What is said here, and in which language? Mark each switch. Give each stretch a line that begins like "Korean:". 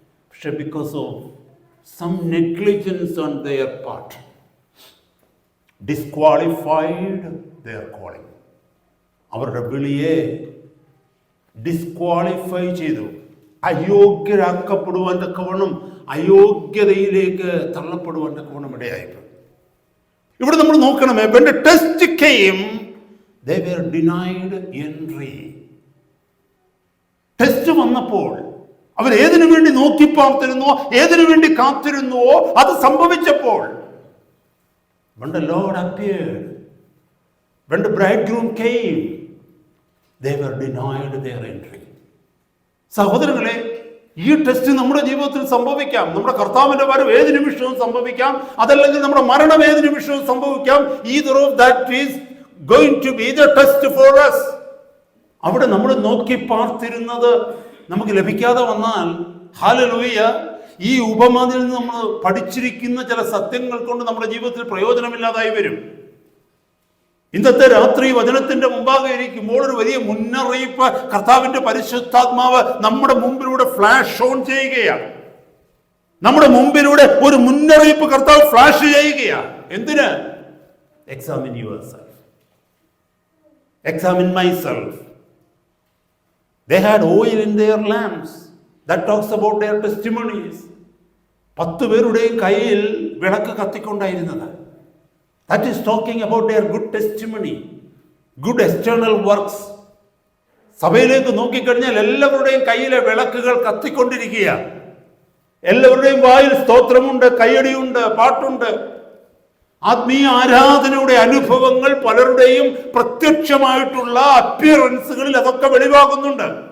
English: പക്ഷെ because of some negligence on their part, disqualified their calling.
Malayalam: അവരുടെ വിളിയെ disqualify ചെയ്തു. അയോഗ്യരാക്കപ്പെടുവാൻ തക്കവണ്ണം, അയോഗ്യതയിലേക്ക് തള്ളപ്പെടുവാൻ തക്കവണ്ണം ഇടയായിപ്പോയി. ഇവിടെ നമ്മൾ നോക്കണമേ,
English: when the test came, they were denied entry.
Malayalam: Test വന്നപ്പോൾ അവർ ഏതിനു വേണ്ടി നോക്കി പാർത്തിരുന്നോ, ഏതിനു വേണ്ടി കാത്തിരുന്നുവോ, അത് സംഭവിച്ചപ്പോൾ,
English: when the Lord appeared, when the bridegroom came, they were denied their entry.
Malayalam: സഹോദരങ്ങളെ, ഈ ടെസ്റ്റ് നമ്മുടെ ജീവിതത്തിൽ സംഭവിക്കാം. നമ്മുടെ കർത്താവിന്റെ വരവ് ഏത് നിമിഷവും സംഭവിക്കാം, അതല്ലെങ്കിൽ നമ്മുടെ മരണം ഏത് നിമിഷവും സംഭവിക്കാം.
English: Either of that is going to be the test for us.
Malayalam: അവിടെ നമ്മൾ നോക്കി പാർത്തിരുന്നത് നമുക്ക് ലഭിക്കാതെ വന്നാൽ, ഹല്ലേലൂയ, ഈ ഉപമയിൽ നിന്ന് നമ്മൾ പഠിച്ചിരിക്കുന്ന ചില സത്യങ്ങൾ കൊണ്ട് നമ്മുടെ ജീവിതത്തിൽ പ്രയോജനമില്ലാതായി വരും. ഇന്നത്തെ രാത്രി വചനത്തിന്റെ മുമ്പാകെ ഇരിക്കുമ്പോൾ ഒരു വലിയ മുന്നറിയിപ്പ് കർത്താവിന്റെ പരിശുദ്ധാത്മാവ് നമ്മുടെ മുമ്പിലൂടെ ഫ്ലാഷ് ഓൺ ചെയ്യുകയാണ്. നമ്മുടെ മുമ്പിലൂടെ ഒരു മുന്നറിയിപ്പ് കർത്താവ് ഫ്ലാഷ് ചെയ്യുകയാണ്. എന്തിന്?
English: Examine yourself, examine myself. They had oil in their lamps. That talks about their testimonies.
Malayalam: 10 പേരുടെയും കയ്യിൽ വിളക്ക് കത്തിക്കൊണ്ടായിരുന്നത്.
English: That is talking about their good testimony, good external works.
Malayalam: സഭയിലേക്ക് നോക്കിക്കഴിഞ്ഞാൽ എല്ലാവരുടെയും കയ്യിലെ വിളക്കുകൾ കത്തിക്കൊണ്ടിരിക്കുക. എല്ലാവരുടെയും വായിൽ സ്തോത്രമുണ്ട്, കയ്യടിയുണ്ട്, പാട്ടുണ്ട്. ആത്മീയ ആരാധനയുടെ അനുഭവങ്ങൾ പലരുടെയും പ്രത്യക്ഷമായിട്ടുള്ള അപ്പിയറൻസുകളിൽ അതൊക്കെ വെളിവാകുന്നുണ്ട്.